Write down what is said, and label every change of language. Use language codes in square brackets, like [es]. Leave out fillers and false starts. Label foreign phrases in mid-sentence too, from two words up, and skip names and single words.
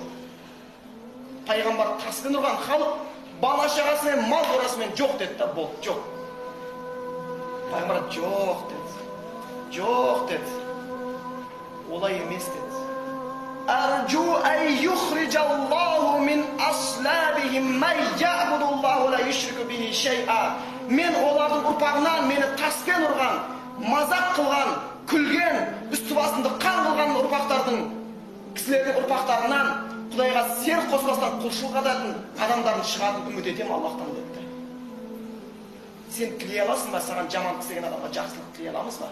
[kk] Пайғамбар таспен ұрған халық бала шағасымен, мал қорасымен жоқ деді да, болды, жоқ. Пайғамбар жоқ деді. Жоқ деді. Олай емес деді. [ar] أرجو أن يخرج الله من أصلابهم من يعبد الله لا يشرك به شيئا. [kk] Мен олардың ұрпағынан мені таспен ұрған, мазақ қылған, күлген, үсті басында қан қылған ұрпақтардың, кісілердің ұрпақтарынан Құдайға сер қосыластан құлшылық ететін адамдардың шығатын үміт етем Аллахтан деді. Сен тілей аласың ба, саған жамандық істеген адамға жақсылық тілей аламыз ба?